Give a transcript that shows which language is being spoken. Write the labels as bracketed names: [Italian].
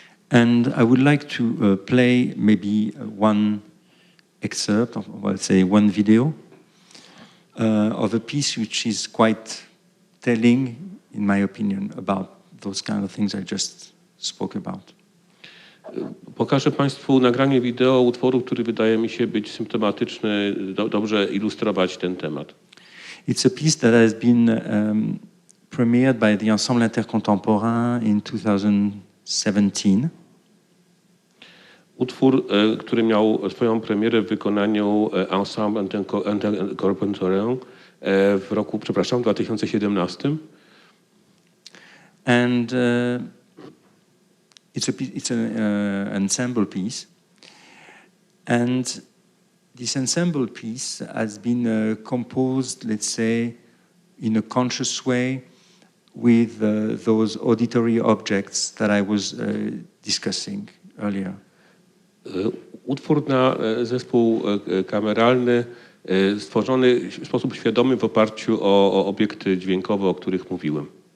[English] And I would like to play maybe one excerpt, or let's say one video, of a piece which is quite telling, in my opinion, about those kind of things I just spoke about. [Polish] Pokażę Państwu nagranie wideo utworu, który wydaje mi się być symptomatyczny, dobrze ilustrować ten temat. [English] It's a piece that has been premiered by the Ensemble Intercontemporain in 2017. [Polish] Utwór, który miał swoją premierę w wykonaniu Ensemble Intercontemporain w roku, 2017. [English] And it's an ensemble piece. And this ensemble piece has been composed, let's say, in a conscious way with those auditory objects that I was discussing earlier. [Polish] Utwór na zespół kameralny stworzony w sposób świadomy w oparciu o obiekty dźwiękowe, o których mówiłem.